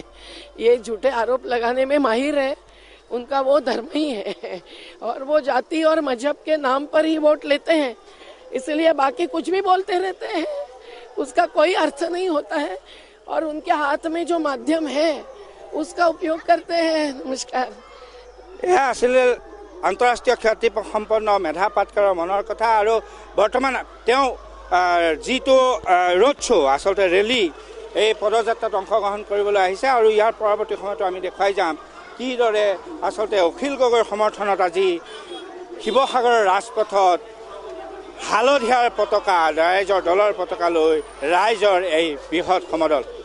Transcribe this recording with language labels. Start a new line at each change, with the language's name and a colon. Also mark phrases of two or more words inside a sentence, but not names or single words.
Hindi: ये झूठे आरोप लगाने में माहिर है, उनका वो धर्म ही है और वो जाति और मजहब के नाम पर ही वोट लेते हैं, इसलिए बाकी कुछ भी बोलते रहते हैं, उसका कोई अर्थ नहीं होता है और उनके हाथ में जो माध्यम है उसका उपयोग करते हैं। नमस्कार।
Assamese: यह आছিলে আন্তঃৰাষ্ট্ৰীয় খ্যাতি সম্পন্ন মেধা পাটকাৰৰ মনৰ কথা। আৰু বৰ্তমান তেওঁ যিটো
English: road show'
Assamese: আচলতে ৰেলী, এই পদযাত্ৰাত অংশগ্ৰহণ কৰিবলৈ আহিছে আৰু ইয়াৰ পৰৱৰ্তী সময়তো আমি দেখুৱাই যাম কিদৰে আচলতে অখিল গগৈৰ সমৰ্থনত আজি শিৱসাগৰৰ ৰাজপথত হালধীয়াৰ পতাকা, ৰাইজৰ দলৰ পতাকা লৈ ৰাইজৰ এই বৃহৎ সমদল।